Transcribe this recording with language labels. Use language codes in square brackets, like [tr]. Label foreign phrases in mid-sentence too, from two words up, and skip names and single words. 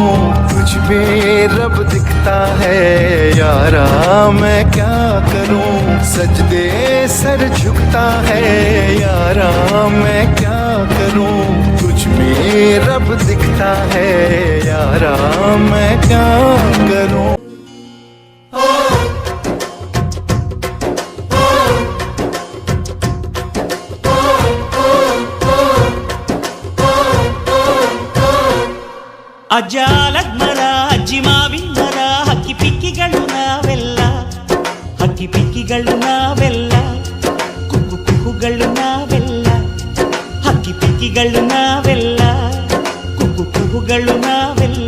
[hi] तुझ में रब दिखता है यारा, मैं क्या करूं। सजदे सर झुकता है यारा, मैं क्या करूं। तुझ में रब दिखता है यारा, मैं क्या करूं। [kn] ಅಜ್ಜಾಲದ ಮರ, ಅಜ್ಜಿ ಮಾವಿನ ಮರ, ಹಕ್ಕಿ ಪಿಕ್ಕಿಗಳು ನಾವೆಲ್ಲ, ಹಕ್ಕಿ ಪಿಕ್ಕಿಗಳು ನಾವೆಲ್ಲ, ಕುಕ್ಕು ಕುಹುಗಳು ನಾವೆಲ್ಲ, ಹಕ್ಕಿ ಪಿಕ್ಕಿಗಳು ನಾವೆಲ್ಲ, ಕುಕ್ಕು ಕುಹುಗಳು ನಾವೆಲ್ಲ.